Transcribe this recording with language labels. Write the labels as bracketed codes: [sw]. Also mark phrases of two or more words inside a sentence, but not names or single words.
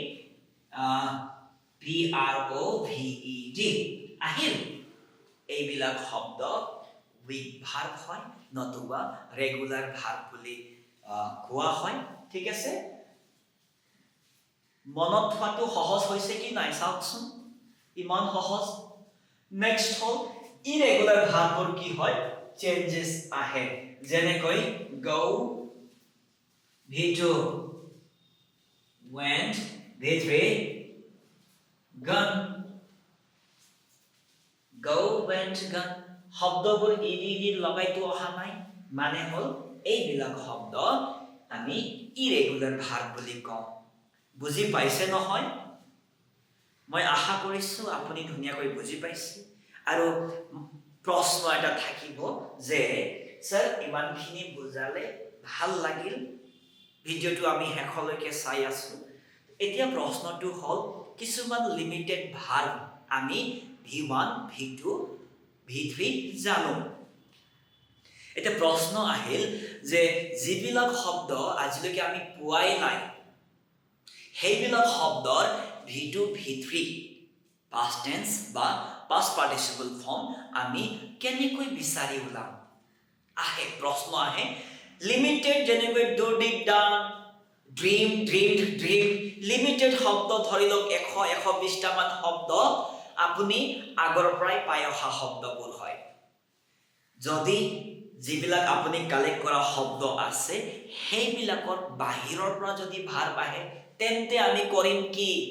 [as] prove আহিল এইবিলাক শব্দ [en] weak verb [as] হয় নতুবা [en] regular verb [as] বুলি কোৱা হয় ঠিক আছে মনত থোৱাটো সহজ হৈছে কি নাই চাওকচোন ইমান সহজ নেক্সট হল [en] irregular verb [as] কি হয় চেঞ্জেস আহে যেনেকৈ [en] go v2 went v3 gone go went [as] gone শব্দবোৰ ed লগাইতো অহা নাই মানে হল এই বিলাক শব্দ আমি [en] irregular verb [as] বুলি কওঁ বুজি পাইছে নহয় মই আশা কৰিছো আপুনি ধুনিয়াকৈ বুজি পাইছে আৰু প্ৰশ্ন এটা থাকিব যে স্যাৰ ইমানখিনি বুজালে ভাল লাগিল ভিডিওটো আমি হেকলৈকে চাই আছো এতিয়া প্ৰশ্নটো হল কিছুমান [en] limited verb [as] আমি v1 v2 v3 জানো এটা প্ৰশ্ন আহিল যে যিবিলাক শব্দ আজিলৈকে আমি পোৱাই নাই সেইবিলাক শব্দৰ v2 v3 [en] past tense [as] বা [en] past participle form [as] আমি কেনেকৈ বিচাৰি উলাম আহে প্ৰশ্ন আহে লিমিটেড যেনেকৈ [en] do did done dream dreamed dream [as] লিমিটেড শব্দ ধৰি লওক 100 120 টা মান শব্দ আপুনি আগৰ পৰাই পাই অহা শব্দবোৰ হয় যদি যিবিলাক আপুনি কালেক্ট কৰা শব্দ আছে সেইবিলাকৰ বাহিৰৰ পৰা যদি ভাৰ্ব আহে তেন্তে আমি কৰিম কি